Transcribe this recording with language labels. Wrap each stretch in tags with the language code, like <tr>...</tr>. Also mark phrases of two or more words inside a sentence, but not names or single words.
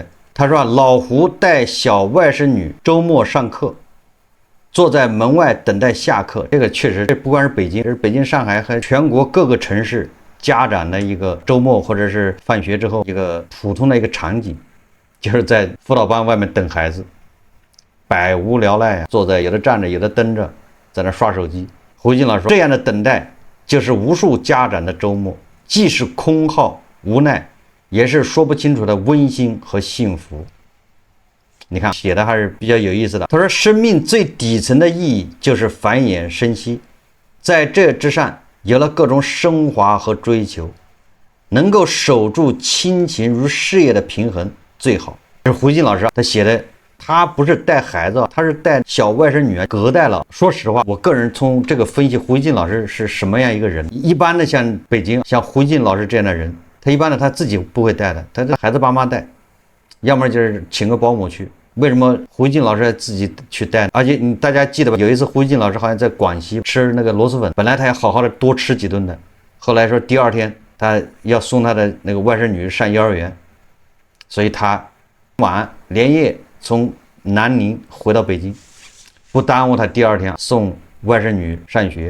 <zh>他說老胡帶小外甥女周末上課，坐在門外等待下課。這個確實，這不光是北京，這是北京、上海和全國各個城市家長的一個周末或者是放學之後一個普通的一個場景，就是在輔導班外面等孩子，百無聊賴啊，坐在有的站着有的蹲着，在那刷手机。胡锡进老師說，這樣的等待就是無數家長的周末，既是空耗無奈，也是說不清楚的溫馨和幸福。你看寫的還是比較有意思的。他說生命最底層的意義就是繁衍生息，在這之上有了各種升華和追求，能夠守住親情與事業的平衡最好。這是胡锡進老師他寫的，他不是帶孩子，他是帶小外甥女隔代了。說實話，我個人從這個分析胡锡進老師是什麼樣一個人。一般的像北京像胡锡進老師這樣的人，他一般的他自己不會帶的，他的孩子爸媽帶，要麼就是請個保姆去。為什麼胡锡進老師要自己去帶呢？而且大家記得吧？有一次胡锡進老師好像在廣西吃那個螺螄粉，本來他要好好的多吃幾頓的，後來說第2天他要送他的那個外甥女上幼兒園，所以他連夜從南寧回到北京，不耽誤他第2天送外甥女上學。</zh>